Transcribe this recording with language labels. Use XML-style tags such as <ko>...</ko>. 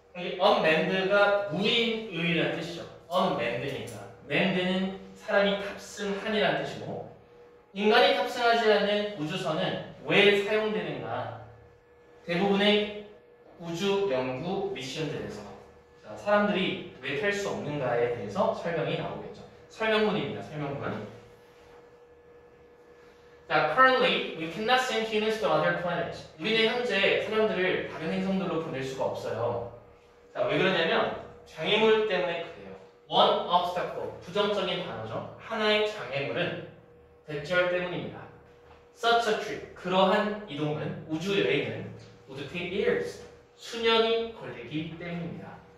<ko>여기 unmanned가 무인의라는 뜻이죠. unmanned니까 manned는 사람이 탑승한이라는 뜻이고 인간이 탑승하지 않는 우주선은 왜 사용되는가? 대부분의 우주 연구 미션들에서 사람들이 왜 탈 수 없는가에 대해서 설명이 나오겠죠. 설명문입니다. 설명문.</ko> <en>자, currently we cannot send humans to other planets.</en> <ko>우리는 현재 사람들을 다른 행성들로 보낼 수가 없어요. 자, 왜 그러냐면 장애물 때문에 그래요.</ko> <en>One obstacle,</en> <ko>부정적인 단어죠. 하나의 장애물은 대절 때문입니다.</ko> <en>Such a trip,</en> <ko>그러한 이동은, 우주 여행은</ko> <en>would take years,</en> <ko>수년이 걸리기 때문입니다.</ko>